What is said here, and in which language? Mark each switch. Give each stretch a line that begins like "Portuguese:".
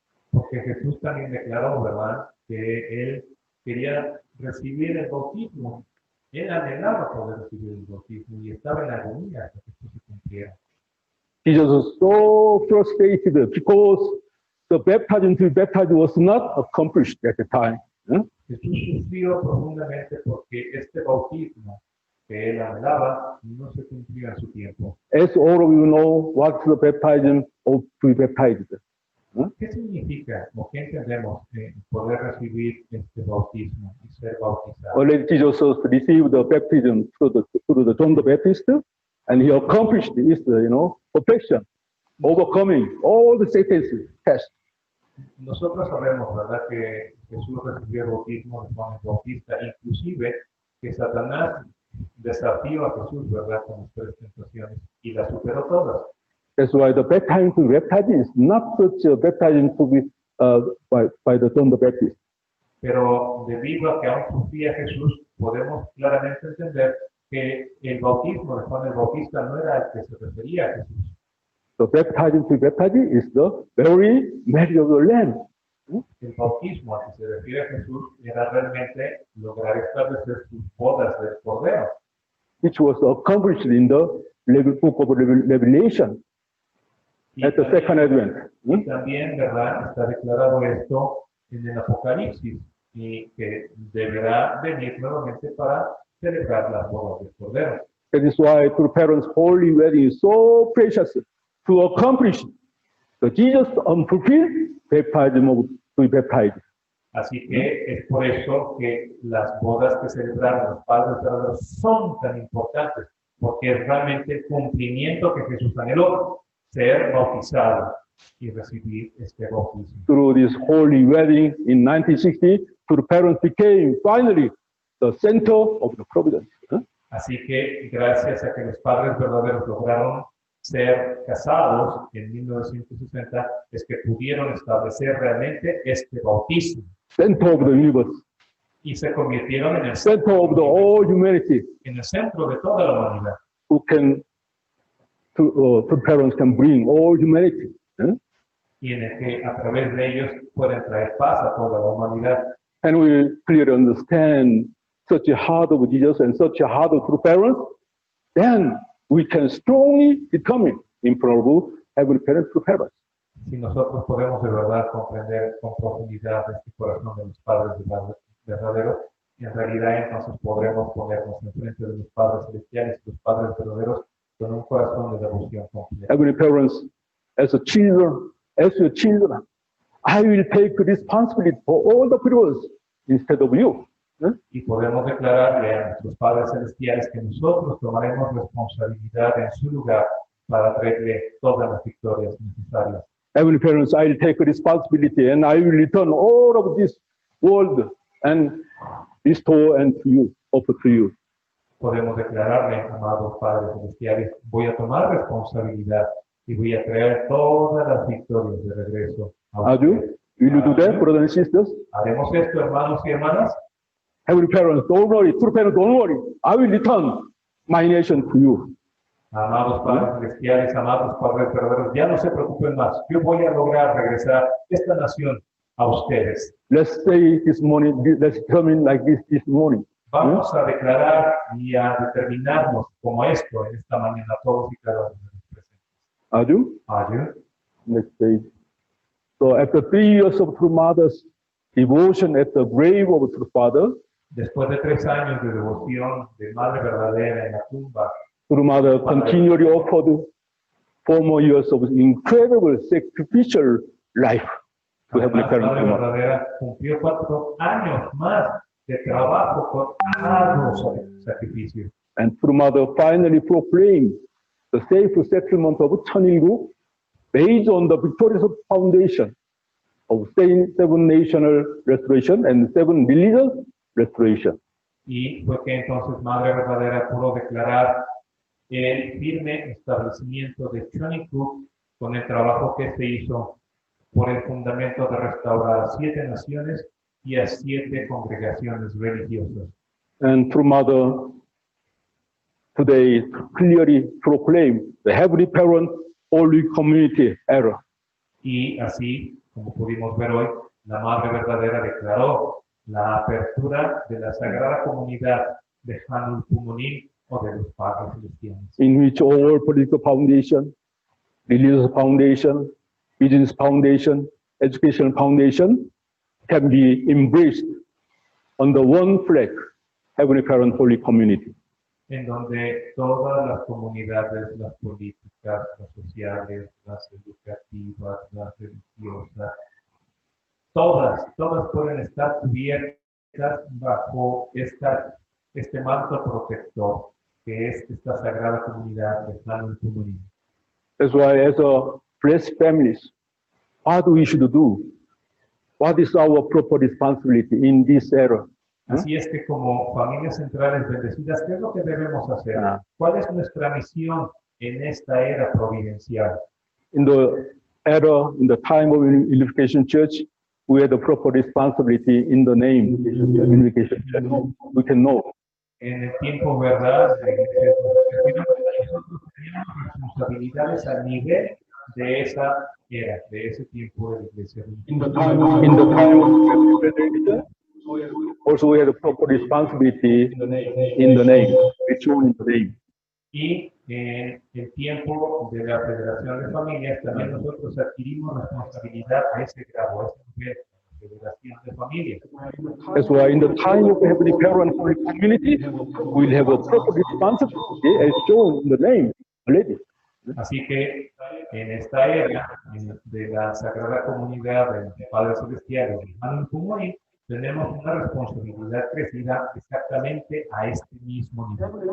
Spanish: Porque Jesús también declaró, ¿verdad?, que él quería recibir el bautismo. Él anhelaba poder recibir el bautismo y estaba en agonía hasta que esto se cumpliera.
English: Jesus was so frustrated because the baptism to be baptized was not accomplished at the time.
Spanish: Jesús sufrió profundamente porque este bautismo que él anhelaba no se cumplió en su tiempo.
English: As all of you know, what's the baptism of to be baptized?
Spanish: ¿Qué significa o qué entendemos de poder recibir este bautismo y ser bautizado?
English: Already Jesus received the baptism through the John the Baptist, and he accomplished this, perfection, overcoming all the Satan's tests.
Spanish: Nosotros sabemos, ¿verdad?, que Jesús recibió el bautismo de Juan el Bautista, inclusive que Satanás desafió a Jesús, ¿verdad?, con las 3 tentaciones y las superó todas.
English: That's why the baptism to be baptized is not such a baptism to be by the John the Baptist.
Spanish: Pero debido a que aún sufría Jesús, podemos claramente entender que el bautismo de Juan el Bautista no era al que se refería a Jesús.
English: The baptism to be baptized is the very marriage of the Lamb.
Spanish: El bautismo al que se refiere a Jesús era realmente lograr establecer sus bodas del Cordero,
English: Which was accomplished in the book of Revelation at the second advent.
Spanish: Y también, ¿verdad?, está declarado esto en el Apocalipsis y que deberá venir nuevamente para celebrar las bodas del Cordero.
English: That is why to parents' holy wedding is so precious to accomplish the Jesus unfulfilled baptism of to be baptized.
Spanish: Así que es por eso que las bodas que celebraron los padres verdaderos son tan importantes, porque es realmente el cumplimiento que Jesús anheló, ser bautizado y recibir este bautismo.
English: Through this holy wedding in 1960, the parents became finally the center of the providence.
Spanish: Así que gracias a que los padres verdaderos lograron ser casados en 1960, es que pudieron establecer realmente este bautismo.
English: Center of the universe,
Spanish: Y se convirtieron en el
English: center of the all humanity,
Spanish: centro de toda la humanidad.
English: who can, to parents can bring all humanity.
Spanish: Y en el que a través de ellos pueden traer paz a toda la humanidad.
English: And we clearly understand such a heart of Jesus and such a heart of true parents, then we can strongly determine in front of heavenly parents to parents.
Spanish: Si nosotros podemos de verdad comprender con profundidad este corazón de los padres verdaderos, en realidad entonces podremos ponernos enfrente de los padres celestiales y los padres verdaderos con un corazón de devoción completa.
English: Heavenly parents, as your children, I will take responsibility for all the peoples instead of you.
Spanish: Y podemos declararle a nuestros padres celestiales que nosotros tomaremos responsabilidad en su lugar para traerle todas las victorias necesarias.
English: Heavenly parents, I will take responsibility and I will return all of this world and bestow and to you, offer to you.
Spanish: Podemos declararle, amados padres celestiales, voy a tomar responsabilidad y voy a traer todas las victorias de regreso a
English: Are you? Will you do that, brothers and sisters?
Spanish: ¿Haremos esto, hermanos y hermanas?
English: Heavenly parents, don't worry. True parents, don't worry. I will return my nation to you.
Spanish: Amados padres celestiales, amados padres verdaderos, ya no se preocupen más. Yo voy a lograr regresar esta nación a ustedes.
English: Let's say this morning, let's determine like this morning.
Spanish: Vamos a declarar y a determinarnos como esto en esta mañana, todos y cada uno de los presentes.
English: Are you? Are you? Next page. So after 3 years of true mother's devotion at the grave of true father,
Spanish: Después de 3 años de devoción de madre verdadera en la tumba,
English: true mother continually offered 4 more years of incredible sacrificial life. to Heavenly
Spanish: La
English: Parent.
Spanish: Madre verdadera cumplió 4 años más de trabajo con arduo sacrificio.
English: And True Mother finally proclaimed the safe settlement of Cheonilgu based on the victorious foundation of seven national restoration and 7 religious restoration.
Spanish: Y fue que entonces Madre verdadera pudo declarar el firme establecimiento de Cheonilgu con el trabajo que se hizo por el fundamento de restaurar a 7 naciones y a 7 congregaciones religiosas.
English: And True Mother today clearly proclaimed the Heavenly Parent Holy Community era.
Spanish: Y así, como pudimos ver hoy, la Madre verdadera declaró la apertura de la Sagrada Comunidad de Hanul Pumunim o de los Padres Celestiales,
English: in which all political foundation, religious foundation, business foundation, education foundation can be embraced under one flag, Heavenly Parent Holy Community.
Spanish: en donde todas las comunidades, las políticas, las sociales, las educativas, las religiosas, todas pueden estar cubiertas bajo este manto protector que es esta Sagrada Comunidad de Hanul Pumunim.
English: That's why as a blessed families, what we should do, what is our proper responsibility in this era?
Spanish: Así es que como familias centrales bendecidas, ¿qué es lo que debemos hacer? ¿Cuál es nuestra misión en esta era providencial?
English: In the era, in the time of Unification Church, we have the proper responsibility in the name Unification Church. We can know.
Spanish: En el tiempo, ¿verdad? Nosotros tenemos responsabilidades al nivel de esa era, de ese tiempo de la iglesia.
English: In the time of Unification, also we have the proper responsibility in the name, it's shown in the name.
Spanish: Y en el tiempo de la Federación de Familias, también nosotros adquirimos responsabilidad a ese grado, a ese nivel, de la Federación de Familias.
English: That's why in the time of the Heavenly Parent Holy Community, we'll have a proper responsibility as shown in the name already.
Spanish: Así que en esta era de la Sagrada Comunidad de los Padres Celestiales de Hanul Pumunim, tenemos una responsabilidad crecida exactamente a este mismo nivel.